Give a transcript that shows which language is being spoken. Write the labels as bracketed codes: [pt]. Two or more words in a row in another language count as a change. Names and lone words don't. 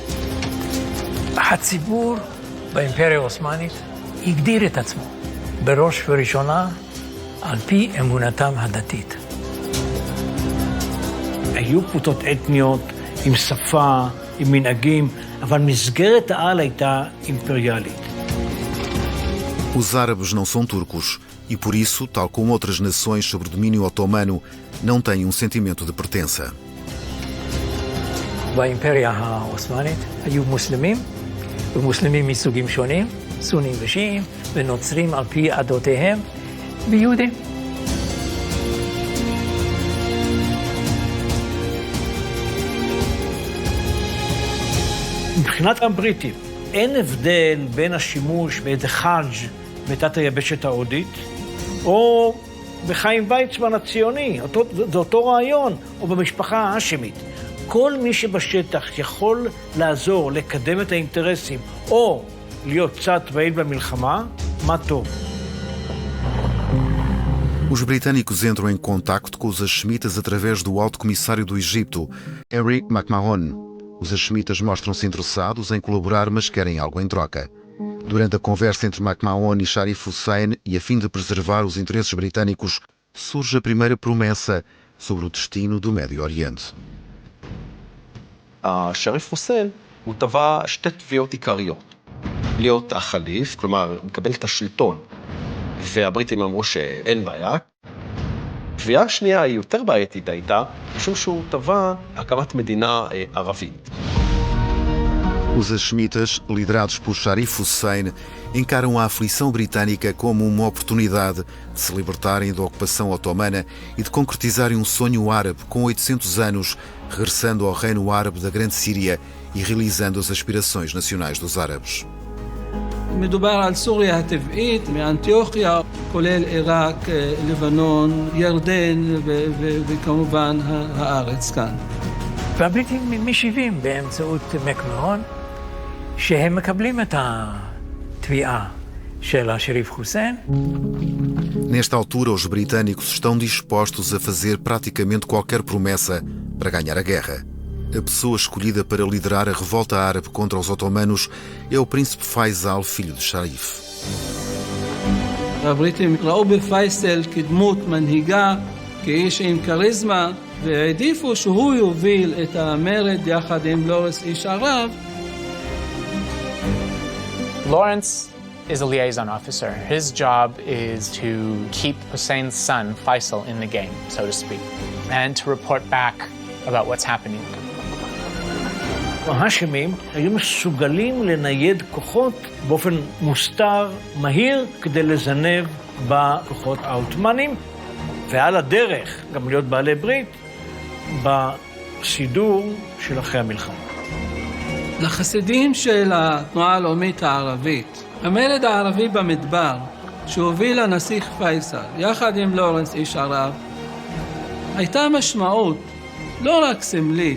[he] הציבור באימפריה העות'מאנית הגדיר את עצמו בראש וראשונה על פי אמונתם הדתית. היו קבוצות אתניות עם שפה, עם מנהגים, אבל מסגרת העל הייתה אימפריאלית. [pt] Os árabes não são turcos e, por isso, tal como outras nações sob domínio otomano, não têm um sentimento de pertença. [he] באימפריה העות'מאנית היו מוסלמים, ומוסלמים מסוגים שונים, סונים ושיעים, ונוצרים על פי עדותיהם, ויהודים. מבחינת הבריטים, אין הבדל בין השימוש באיזה חאג' בתת היבשת ההודית, או בחיים ויצמן הציוני, זה אותו רעיון, או במשפחה ההאשמית. כל מי שבשטח יכול לעזור לקדם את האינטרסים, או להיות צד פעיל במלחמה, מה טוב. [pt] Os britânicos entram em contacto com os hashemitas através do alto comissário do Egito, Henry McMahon. Os hashemitas mostram-se interessados em colaborar, mas querem algo em troca. Durante a conversa entre McMahon e Sharif Hussein, e a fim de preservar os interesses britânicos, surge a primeira promessa sobre o destino do Médio Oriente. [he] שריף חוסיין הוא טבע שתי תביעות עיקריות. להיות החליף, כלומר, מקבל את השלטון, והבריטים אמרו שאין בעיה. תביעה השנייה היא יותר בעייתית הייתה, משום שהוא טבע הקמת מדינה ערבית. [pt] Os hashemitas, liderados por Sharif Hussein, encaram a aflição britânica como uma oportunidade de se libertarem da ocupação otomana e de concretizarem um sonho árabe com 800 anos, regressando ao reino árabe da Grande Síria e realizando as aspirações nacionais dos árabes. [he] מדובר על סוריה הטבעית, מאנטיוכיה, כולל עיראק, לבנון, ירדן וכמובן הארץ כאן. והבריטים משיבים באמצעות מקמהון, שהם מקבלים את התביעה של השריף חוסיין. [pt] Nesta altura, os britânicos estão dispostos a fazer praticamente qualquer promessa para ganhar a guerra. A pessoa escolhida para liderar a revolta árabe contra os otomanos é o príncipe Faisal, filho de Sharif. [he] הבריטים ראו בפייסל כדמות מנהיגה, כאיש עם כריזמה, והעדיפו שהוא יוביל את המרד יחד עם לורנס איש ערב. [en] Lawrence is a liaison officer. His job is to keep Hussein's son, Faisal, in the game, so to speak, and to report back about what's happening. [he] ההאשמים היו מסוגלים לנייד כוחות באופן מוסתר, מהיר, כדי לזנב בכוחות העות'מאנים, ועל הדרך גם להיות בעלי ברית בסידור של אחרי המלחמה. לחסידים של התנועה הלאומית הערבית, המרד הערבי במדבר, שהוביל הנסיך פייסל, יחד עם לורנס איש ערב, הייתה משמעות לא רק סמלית.